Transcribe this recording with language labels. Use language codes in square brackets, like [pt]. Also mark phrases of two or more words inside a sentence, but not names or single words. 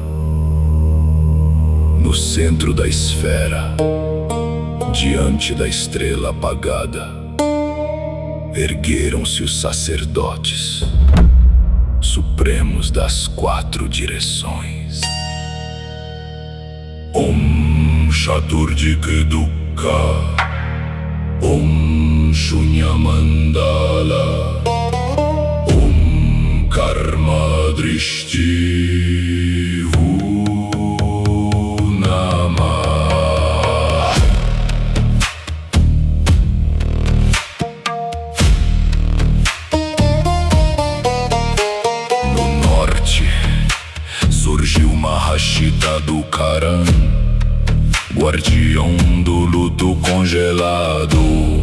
[pt] No centro da esfera, diante da estrela apagada, ergueram-se os sacerdotes, supremos das 4 direções. [sa] ॐ चतुर्दिक् दुःख, ॐ शून्यमण्डल, ॐ कर्म दृष्टि नमः. [pt] Surgiu Mahashita do Karan, guardião do luto congelado.